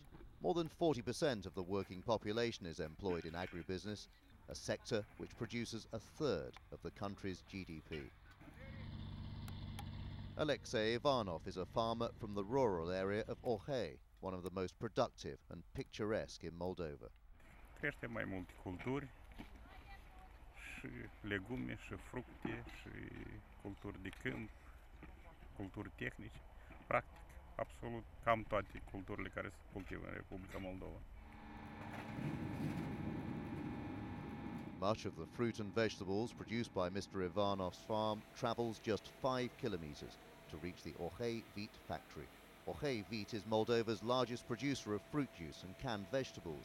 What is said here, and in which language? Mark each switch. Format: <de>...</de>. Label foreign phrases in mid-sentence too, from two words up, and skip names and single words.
<en>More than 40% of the working population is employed in agribusiness, a sector which produces a third of the country's GDP. Alexei Ivanov is a farmer from the rural area of Orhei, one of the most productive and picturesque in Moldova.</en> <ro>Creștem mai multe culturi, și legume, și fructe, și culturi de câmp, culturi tehnice, practic, absolut cam toate culturile care se cultivă în Republica Moldova.</ro> <en>Much of the fruit and vegetables produced by Mr. Ivanov's farm travels just 5 kilometers to reach the Orhei Wheat factory. Orhei Wheat is Moldova's largest producer of fruit juice and canned vegetables.</en>